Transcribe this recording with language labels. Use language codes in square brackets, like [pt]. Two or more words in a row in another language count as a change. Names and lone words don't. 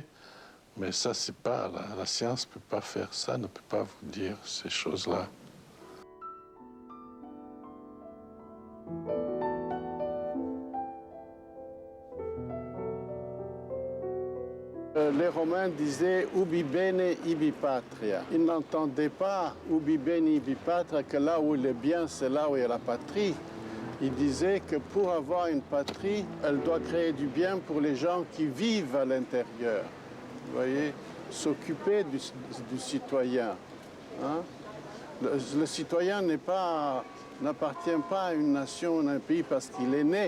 [fr] Mais ça, c'est pas... La science ne peut pas faire ça, ne peut pas vous dire ces choses-là. Les Romains disaient [la] ubi bene, ibi patria. [fr] Ils n'entendaient pas [la] ubi bene, ibi patria, [fr] que là où il est bien, c'est là où est la patrie. Il disait que pour avoir une patrie, elle doit créer du bien pour les gens qui vivent à l'intérieur. Vous voyez, s'occuper du citoyen. Hein? Le citoyen n'appartient pas à une nation ou à un pays parce qu'il est né.